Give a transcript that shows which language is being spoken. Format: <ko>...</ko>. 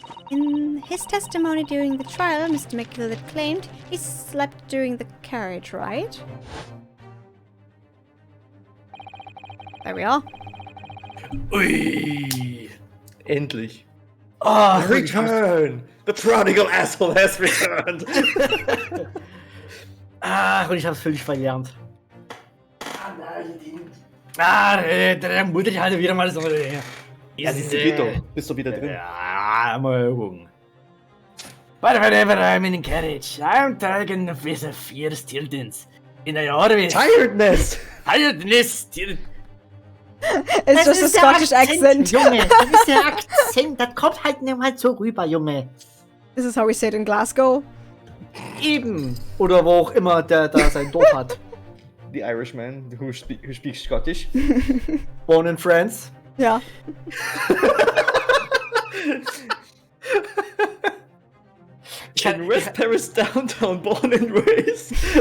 <en>In his testimony during the trial, Mr. McGilded claimed he slept during the carriage ride. There we are.</en> <de>Ui. Endlich.</de> <en>Ah, return! The prodigal asshole has returned!</en> <de>Ach, und ich hab's völlig verlernt. Da muss ich halt wieder mal so. Ja, das geht doch. Bist du wieder drin? Ja, mal gucken.</de> <en>Whenever I'm in the carriage, I'm taken with a fierce tiltings. In a Orvis. Tiredness! Tiredness! It's just a Scottish accent.</en> <de>Junge, das ist der Akzent. Das kommt halt nicht mal so rüber, Junge.</de> <en>This is how we say it in Glasgow.</en> <de>Eben. Oder wo auch immer der da sein Dorf hat.</de> <en>The Irishman who speaks Scottish. Born in France.</en> <de>Ja.</de> <en>In West Paris downtown, born and raised.</en>